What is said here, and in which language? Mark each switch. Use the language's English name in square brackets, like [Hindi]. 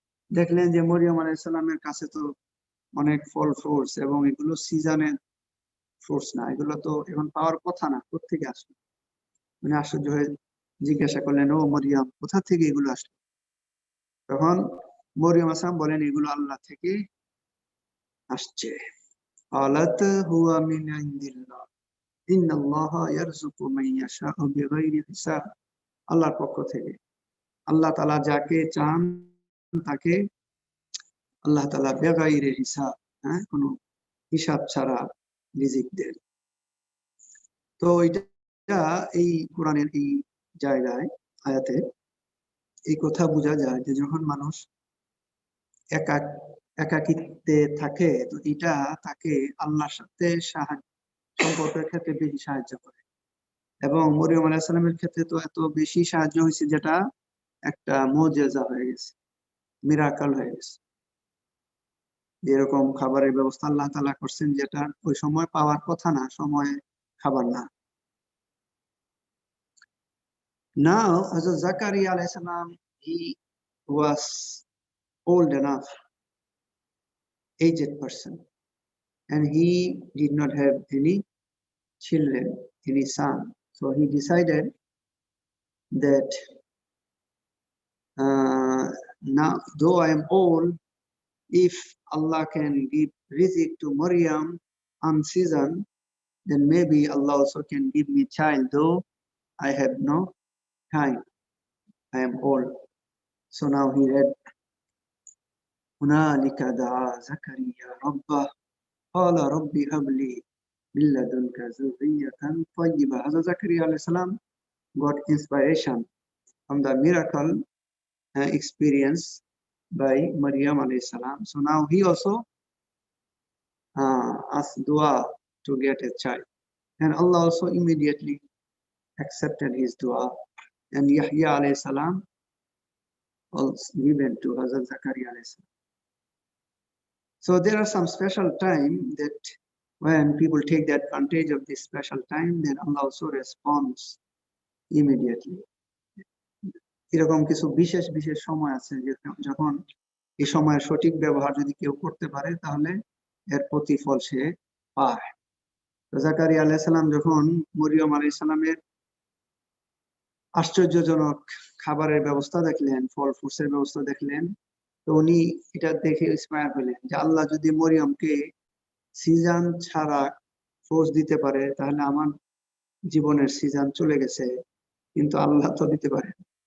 [Bangla] দেখলেন যে মরিয়ম আলাইহিস সালামের কাছে তো অনেক ফল ফ্রুটস, এবং এগুলো সিজনের ফ্রুটস না, এগুলো তো এখন পাওয়ার কথা না, কোত্থেকে আসলো? উনি আশ্চর্য হয়ে জিজ্ঞাসা করলেন, ও মরিয়ম, কোথা থেকে এগুলো আসলো? তখন মরিয়ম আসলাম বলেন, এগুলো আল্লাহ থেকে আসছে। [Arabic] قالت هو من عند الله إن الله يرزق من يشاء بغير حساب। [Bangla] আল্লাহর পক্ষ থেকে আল্লাহ তাআলা যাকে চান তাকে আল্লাহ তাআলা বেগাইরে হিসাব, কোনো হিসাব ছাড়া রিজিক দেন। তো এটা এই কোরআনের এই জায়গায় আয়াতে এই কথা বোঝা যায় যে যখন মানুষ একাকিত্বে থাকে, তো এটা তাকে আল্লাহর সাথে সম্পর্কের ক্ষেত্রে বেশি সাহায্য করে। এবং মরিয়ম আলাইহিস সালামের ক্ষেত্রে তো এত বেশি সাহায্য হয়েছে যেটা একটা মুজিজা হয়ে গেছে, মিরাকল হয়ে গেছে। এরকম খাবারের ব্যবস্থা আল্লাহ তাআলা করছেন যেটা ওই সময় পাওয়ার কথা না, সময়ে খাবার না। [English] Now, Hazrat Zakaria alayhi salam, he was old enough, aged person, and he did not have any children, any son. So he decided that now, though I am old, if Allah can give rizq to Maryam unseasoned, then maybe Allah also can give me child, though I have no time. I am old. So now he read, [Arabic] هنالك دعا زكريا ربه قال رب هب لي من لدنك ذرية طيبة. [English] Hazrat Zakaria alayhi salam got inspiration from the miracle experience by Maryam alayhi salam. So now he also asked dua to get a child, and Allah also immediately accepted his dua, and Yahya alayhi salam was given to Hazrat Zakaria alayhi salam. So there are some special time that when people take the advantage of this special time, then Allah also responds immediately. [Bangla] এরকম কিছু বিশেষ বিশেষ সময় আছে যখন এই সময়ের সঠিক ব্যবহার যদি কেউ করতে পারে তাহলে এর প্রতিফল সে পায়। জাকারিয়া আলাইহিস সালাম যখন মরিয়ম আলাইহিস সালামের আশ্চর্যজনক খাবারের ব্যবস্থা দেখলেন, ফল ফ্রুটসের ব্যবস্থা দেখলেন, তো উনি এটা দেখে ইন্সপায়ার হলেন যে আল্লাহ যদি মরিয়মকে সিজন ছাড়া ফ্রুটস দিতে পারে তাহলে আমার জীবনের সিজন চলে গেছে, কিন্তু আল্লাহ তো দিতে পারেন।